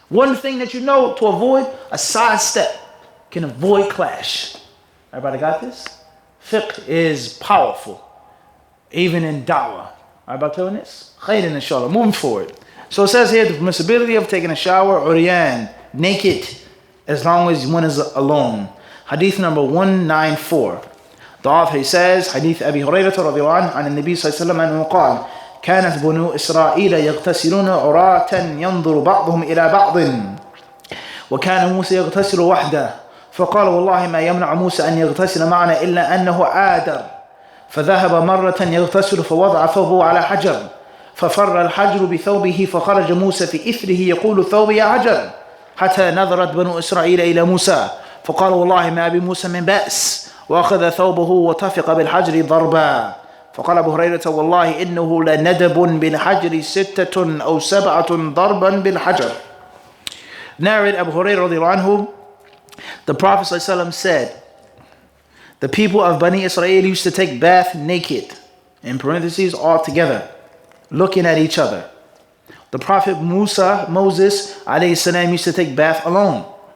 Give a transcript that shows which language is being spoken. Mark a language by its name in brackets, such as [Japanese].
[English] One thing that you know to avoid, a sidestep, can avoid clash. Everybody got this? Fiqh is powerful. even in da'wah. Alright, about killing this? Khairin inshallah. Moving forward. So it says here the permissibility of taking a shower uryan, naked, as long as one is alone. Hadith number 194. The author he says, [Arabic] Hadith Abi Hurairah radiallahu anhu عن النبي صلى الله عليه وسلم أنه قال كانت بنو إسرائيل يغتسلون عراة ينظر بعضهم إلى بعض وكان موسى يغتسل وحده فقال والله ما يمنع موسى أن يغتسل معنا إلا أنه آدر فذهب مرة يغتسل فوضع ثوبه على حجر ففر الحجر بثوبه فخرج موسى في إثره يقول ثوبي يا حجر حتى نظرت بنو إسرائيل إلى موسى فقال والله ما بموسى من بأس وأخذ ثوبه وطفق بالحجر ضربا فقال أبو هريرة والله إنه لندب بالحجر 6 أو 7 ضربا بالحجر. [English] Narrated Abu Hurairah radiallahu anhu, the Prophet ﷺ said, the people of Bani Isra'il used to take bath naked, in parentheses, all together, looking at each other. The Prophet Moses alayhi salam used to take bath alone.